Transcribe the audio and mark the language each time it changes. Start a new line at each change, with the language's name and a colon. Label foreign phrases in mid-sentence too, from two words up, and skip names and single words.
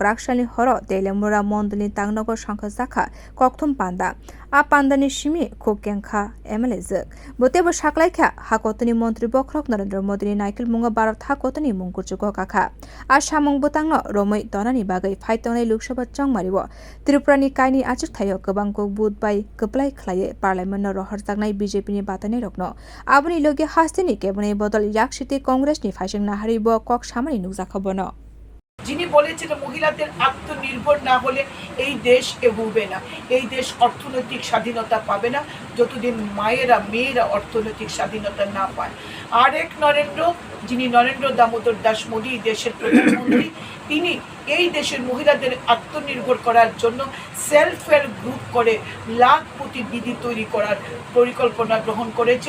Kok Borok: राक्षालि हर तेलेमुरा मण्डलनि तांगनगर संख जाखा कक्थुम पांदा आ पांदानि सिमि खोकेंखा एमएलए जग बतेबो साकलायखा हाकतनि मन्त्री बख्रक नरेन्द्र मोदी नाइकेल मुंगा भारत हाकतनि मुंकुचुको काखा आ सामंग बुतांनो रोमै तनानि बागै फाइतंनाय लोकसभा चंगमारिबो त्रिपुरानि कायनि आचुक थायो गोबांको बुध बाय गोप्लाय खलाये पार्लियामेन्टनो रहरजागनाय बीजेपीनि बातानै रखनो आबुनि लगे हास्तिनि केबने बदल याकसिते कांग्रेसनि फाइसिं नाहारिबो कक सामानि नुजाखबनो
Bangla: যিনি বলেছেন মহিলাদের আত্মনির্ভর না হলে এই দেশ এগোবে না, এই দেশ অর্থনৈতিক স্বাধীনতা পাবে না যতদিন মেয়েরা অর্থনৈতিক স্বাধীনতা না পায়। আরেক নরেন্দ্র, যিনি নরেন্দ্র দামোদর দাস মোদী দেশের প্রধানমন্ত্রী, তিনি এই দেশের মহিলাদের আত্মনির্ভর করার জন্য
English: self help group
Bangla: করে লাখপতি দিদি তৈরি করার পরিকল্পনা গ্রহণ করেছেন।